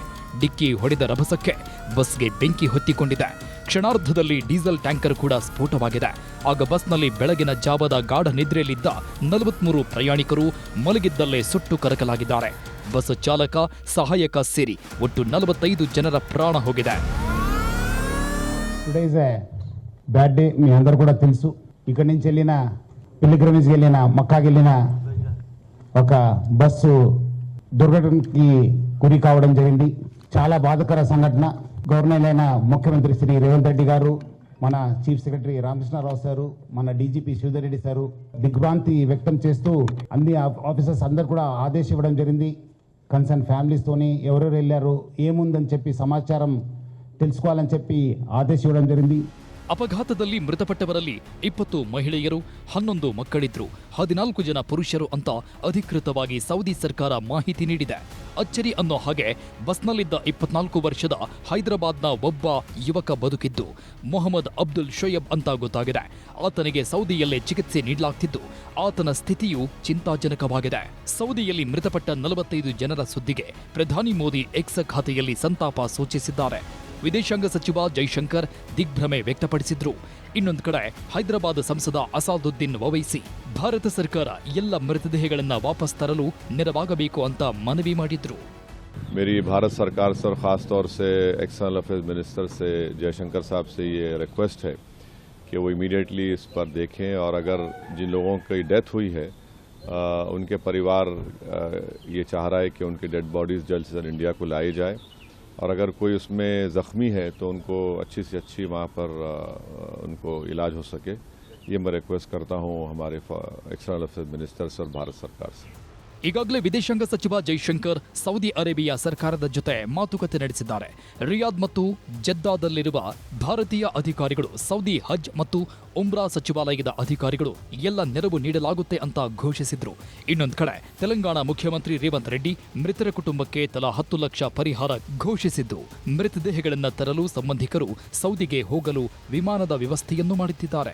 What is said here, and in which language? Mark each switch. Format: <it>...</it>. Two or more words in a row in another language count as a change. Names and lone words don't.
<kn>ಡಿಕ್ಕಿ ಹೊಡೆದ ರಭಸಕ್ಕೆ ಬಸ್ಗೆ ಬೆಂಕಿ ಹೊತ್ತಿಕೊಂಡಿದೆ. ಕ್ಷಣಾರ್ಧದಲ್ಲಿ</kn> <en>diesel tanker</en> <kn>ಕೂಡ ಸ್ಫೋಟವಾಗಿದೆ. ಆಗ ಬಸ್ನಲ್ಲಿ ಬೆಳಗಿನ ಜಾವದ ಗಾಢ ನಿದ್ರೆಯಲ್ಲಿದ್ದ 43 ಪ್ರಯಾಣಿಕರು ಮಲಗಿದ್ದಲ್ಲೇ ಸುಟ್ಟು ಕರಕಲಾಗಿದ್ದಾರೆ. ಬಸ್ ಚಾಲಕ, ಸಹಾಯಕ ಸೇರಿ ಒಟ್ಟು 45 ಜನರ ಪ್ರಾಣ ಹೋಗಿದೆ.</kn> <en>bad day</en> <te>మీ అందరు కూడా తెలుసు. ఇక్కడి నుంచి వెళ్ళిన పిలిగ్రిమేజ్ వెళ్ళిన మక్కాకి వెళ్ళిన ఒక బస్సు దుర్ఘటనకి గురి కావడం జరిగింది. చాలా బాధాకర సంఘటన. గవర్నర్ అయిన ముఖ్యమంత్రి శ్రీ రేవంత్ రెడ్డి గారు, మన</te> <en>chief secretary</en> <te>రామకృష్ణారావు సారు, మన డీజీపీ శివధర్ రెడ్డి సారు దిగ్భ్రాంతి వ్యక్తం చేస్తూ అన్ని ఆఫీసర్స్ అందరు కూడా ఆదేశం ఇవ్వడం జరిగింది. కన్సర్న్ ఫ్యామిలీస్తోని ఎవరెవరు వెళ్ళారు, ఏముందని చెప్పి సమాచారం తెలుసుకోవాలని చెప్పి ఆదేశం ఇవ్వడం జరిగింది.</te> <kn>ಅಪಘಾತದಲ್ಲಿ ಮೃತಪಟ್ಟವರಲ್ಲಿ 20 ಮಹಿಳೆಯರು, 11 ಮಕ್ಕಳಿದ್ರು, 14 ಜನ ಪುರುಷರು ಅಂತ ಅಧಿಕೃತವಾಗಿ ಸೌದಿ ಸರ್ಕಾರ ಮಾಹಿತಿ ನೀಡಿದೆ. ಅಚ್ಚರಿ ಅನ್ನೋ ಹಾಗೆ ಬಸ್ನಲ್ಲಿದ್ದ 24 ವರ್ಷದ ಹೈದರಾಬಾದ್ನ ಒಬ್ಬ ಯುವಕ ಬದುಕಿದ್ದು ಮೊಹಮ್ಮದ್ ಅಬ್ದುಲ್ ಶೋಯಬ್ ಅಂತ ಗೊತ್ತಾಗಿದೆ. ಆತನಿಗೆ ಸೌದಿಯಲ್ಲೇ ಚಿಕಿತ್ಸೆ ನೀಡಲಾಗ್ತಿದ್ದು ಆತನ ಸ್ಥಿತಿಯು ಚಿಂತಾಜನಕವಾಗಿದೆ. ಸೌದಿಯಲ್ಲಿ ಮೃತಪಟ್ಟ 45 ಜನರ ಸುದ್ದಿಗೆ ಪ್ರಧಾನಿ ಮೋದಿ ಎಕ್ಸ್ ಖಾತೆಯಲ್ಲಿ ಸಂತಾಪ ಸೂಚಿಸಿದ್ದಾರೆ. ವಿದೇಶಾಂಗ ಸಚಿವ ಜೈಶಂಕರ್ ದಿಗ್ಭ್ರಮೆ ವ್ಯಕ್ತಪಡಿಸಿದ್ರು. ಇನ್ನೊಂದು ಕಡೆ ಹೈದರಾಬಾದ್ ಸಂಸದ ಅಸಾದುದ್ದೀನ್ ಒವೈಸಿ ಭಾರತ ಸರ್ಕಾರ ಎಲ್ಲ ಮೃತದೇಹಗಳನ್ನ ವಾಪಸ್ ತರಲು ನೆರವಾಗಬೇಕು ಅಂತ ಮನವಿ ಮಾಡಿದ್ರು.</kn> <hi>मेरी भारत सरकार से और ख़ास तौर से</hi> <en>external affairs minister</en> <hi>से जयशंकर साहब से ये रिक्वेस्ट है कि वो इमीडिएटली इस पर देखें और अगर जिन लोगों की डेथ हुई है उनके परिवार ये चाह रहा है कि उनकी</hi> <en>dead bodies</en> <hi>जल्द से जल्द इंडिया को लाई जाए और अगर कोई उसमें ज़ख्मी है तो उनको अच्छी से अच्छी वहाँ पर उनको इलाज हो सके, ये मैं रिक्वेस्ट करता हूँ हमारे</hi> <en>external affairs minister</en> <hi>से और भारत सरकार से.</hi> <kn>ಈಗಾಗಲೇ ವಿದೇಶಾಂಗ ಸಚಿವ ಜೈಶಂಕರ್ ಸೌದಿ ಅರೇಬಿಯಾ ಸರ್ಕಾರದ ಜೊತೆ ಮಾತುಕತೆ ನಡೆಸಿದ್ದಾರೆ. ರಿಯಾದ್ ಮತ್ತು ಜೆದ್ದಾದಲ್ಲಿರುವ ಭಾರತೀಯ ಅಧಿಕಾರಿಗಳು, ಸೌದಿ ಹಜ್ ಮತ್ತು ಉಮ್ರಾ ಸಚಿವಾಲಯದ ಅಧಿಕಾರಿಗಳು ಎಲ್ಲ ನೆರವು ನೀಡಲಾಗುತ್ತೆ ಅಂತ ಘೋಷಿಸಿದ್ರು. ಇನ್ನೊಂದು ಕಡೆ ತೆಲಂಗಾಣ ಮುಖ್ಯಮಂತ್ರಿ ರೇವಂತ್ ರೆಡ್ಡಿ ಮೃತರ ಕುಟುಂಬಕ್ಕೆ ತಲಾ 10 ಲಕ್ಷ ಪರಿಹಾರ ಘೋಷಿಸಿದ್ದು ಮೃತದೇಹಗಳನ್ನು ತರಲು ಸಂಬಂಧಿಕರು ಸೌದಿಗೆ ಹೋಗಲು ವಿಮಾನದ ವ್ಯವಸ್ಥೆಯನ್ನು ಮಾಡುತ್ತಿದ್ದಾರೆ.</kn>